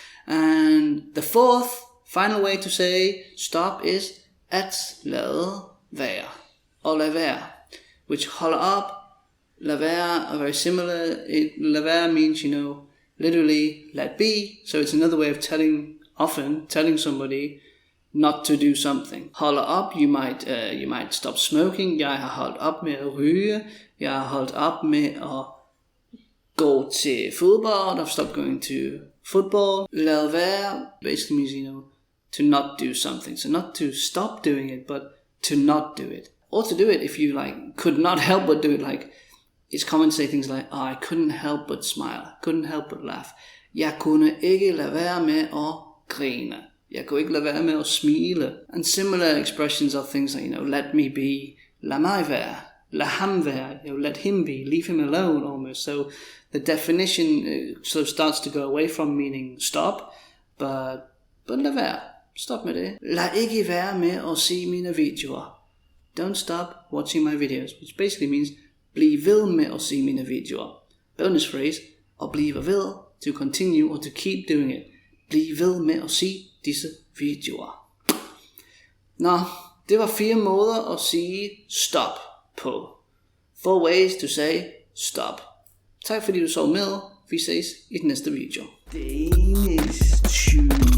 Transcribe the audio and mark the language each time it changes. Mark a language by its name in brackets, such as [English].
[English] And the fourth, final way to say stop is at lade være, or lade være, which hold up, lade være are very similar. Lade være means, literally let be. So it's another way of telling somebody not to do something. Holde up, you might stop smoking. [Danish] Jeg har holdt op med at ryge. Jeg har holdt op med at gå til fodbold. [English] I've stopped going to football. Lade være basically means, to not do something. So not to stop doing it, but to not do it. Or to do it if you could not help but do it. Like, it's common to say things like, I couldn't help but smile. Couldn't help but laugh. [Danish] Jeg kunne ikke lade være med at grine. Jeg kunne ikke lade være med at smile. [English] And similar expressions of things like, let me be, [Danish] lad mig være, lad ham være, [English] let him be, leave him alone almost. So the definition sort of starts to go away from meaning stop, but [Danish] lad være, stop med det. Lad ikke være med at se mine videoer. [English] Don't stop watching my videos, which basically means [Danish] bliv ved med at se mine videoer. [English] Bonus phrase, [Danish] at blive ved, [English] to continue or to keep doing it. [Danish] Bliv ved med at se disse videoer. Nå, det var 4 måder at sige stop på. [English] 4 ways to say stop. [Danish] Tak fordi du så med. Vi ses i den næste video. DanishTube.